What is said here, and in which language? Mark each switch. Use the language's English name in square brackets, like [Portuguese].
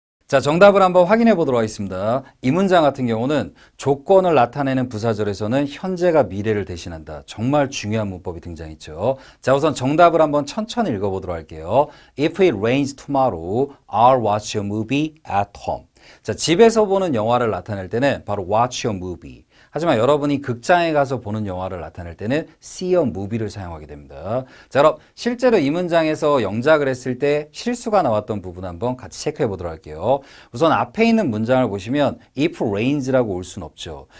[Korean] 자, 정답을 한번 확인해 보도록 하겠습니다. 이 문장 같은 경우는 조건을 나타내는 부사절에서는 현재가 미래를 대신한다. 정말 중요한 문법이 등장했죠. 자, 우선 정답을 한번 천천히 읽어보도록 할게요. [English] If it rains tomorrow, I'll watch a movie at home. [Korean] 자, 집에서 보는 영화를 나타낼 때는 바로 [English] watch a movie. [Korean] 하지만 여러분이 극장에 가서 보는 영화를 나타낼 때는 [English] see a movie [Korean] 를 사용하게 됩니다. 자, 그럼 실제로 이 문장에서 영작을 했을 때 실수가 나왔던 부분 한번 같이 체크해 보도록 할게요. 우선 앞에 있는 문장을 보시면 [English] if rains [Korean] 라고 올 수는 없죠.